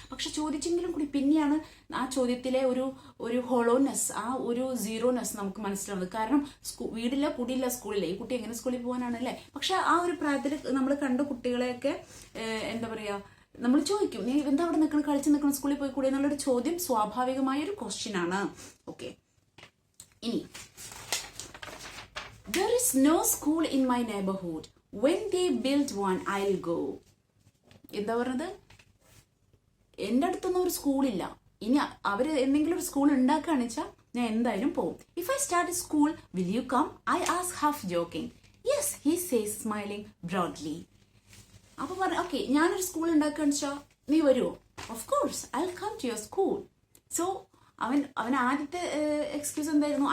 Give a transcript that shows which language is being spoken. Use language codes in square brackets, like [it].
[ml] പക്ഷെ ചോദിച്ചെങ്കിലും കൂടി പിന്നെയാണ് ആ ചോദ്യത്തിലെ ഒരു ഹോളോനെസ്, ആ ഒരു സീറോനെസ് നമുക്ക് മനസ്സിലാവുന്നത്. കാരണം വീടില്ല, കുടിയില്ല, സ്കൂളില്ല, ഈ കുട്ടി എങ്ങനെ സ്കൂളിൽ പോകാനാണല്ലേ? പക്ഷെ ആ ഒരു പ്രായത്തിൽ നമ്മൾ കണ്ട കുട്ടികളെയൊക്കെ എന്താ പറയാ, നമ്മൾ ചോദിക്കും, നീ എന്താ അവിടെ നിൽക്കണം, കളിച്ച് നിൽക്കണം, സ്കൂളിൽ പോയി കൂടെ എന്നുള്ളൊരു ചോദ്യം സ്വാഭാവികമായ ഒരു ക്വസ്റ്റ്യൻ ആണ്. ഓക്കെ, ഇനി [en] there is no school in my neighborhood. When they build one, I'll go. [ml] എന്താ പറഞ്ഞത്? എൻ്റെ അടുത്തൊന്നും ഒരു സ്കൂളില്ല. ഇനി അവര് എന്തെങ്കിലും ഒരു സ്കൂൾ ഉണ്ടാക്കുകയാണെന്ന് വെച്ചാൽ ഞാൻ എന്തായാലും പോകും. [en] If I start a school, will you come? I ask, half joking. Yes, he says, smiling broadly. [ml] അപ്പൊ പറഞ്ഞു, ഓക്കെ, ഞാനൊരു സ്കൂൾ ഉണ്ടാക്കുകയെന്ന് വെച്ചാൽ നീ വരുമോ? [en] Of course, I will come to your school. [ml] So അവൻ ആദ്യത്തെ എക്സ്ക്യൂസ് എന്തായിരുന്നു?